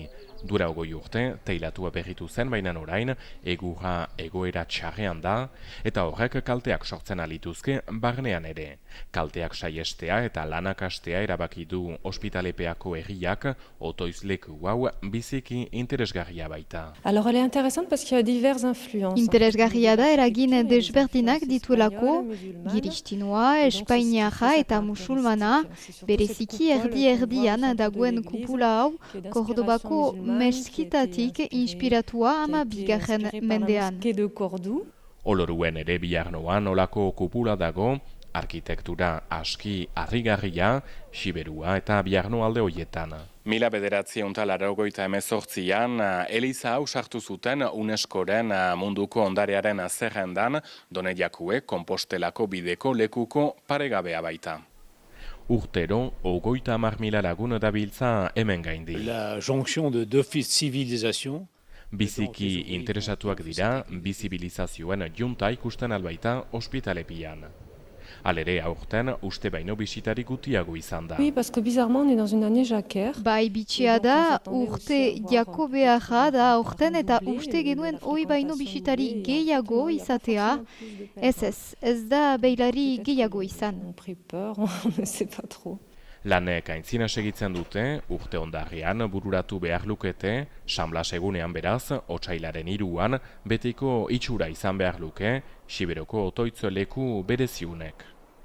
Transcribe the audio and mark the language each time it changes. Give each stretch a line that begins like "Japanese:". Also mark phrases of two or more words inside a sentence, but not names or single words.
Basque: Dura 20 urte, teilatua berritu zen bainan orain, egurra egoera txarrean da, eta horrek kalteak sortzen alituzke barnean ere. Kalteak saiestea eta lanak hastea erabaki du ospitalepeako herriak, otoizleku hau biziki interesgarria baita.
French: Alors elle est intéressante parce qu'il y a diverses influences.
Basque: Interesgarria da eragin desberdinak dituelako, giristinua, espainiarra eta musulmana, bereziki erdi-erdian dagoen kupula hau, Kordobako meskitatik inspiratua ama bigarren mendean. Oloruen ere Biarnoan olako kupula dago, arkitektura aski harrigarria, Siberua eta Biarno alde hoietan. 1988an eliza hau sartu zuten UNESCOren munduko ondarearen zerrendan, Doneiakue Konpostelako bideko lekuko paregabea baita. Urtero, 30.000 lagun dabiltza hemen gaindi.
French: La jonction de deux civilisations.
Basque: Biziki interesatuak dira, bizibilizazioen junta ikusten albaita ospitalepian. Alere aurten uste baino bisitari gutiago izan da.
French: Oui, parce que bizarrement on est dans une année jacquère.
Basque: Bai bitxia da, urte jako beharra da aurten eta uste genuen hoi baino bisitari gehiago izatea. Ez da beilari gehiago izan.
French: On prit peur, on ne sait pas trop.
Basque: Lanek aintzina segitzen dute, urte ondarrian bururatu behar lukete, Sanblas egunean beraz, otsailaren 3an, betiko itxura izan behar luke, Siberoko otoitz leku bereziunek.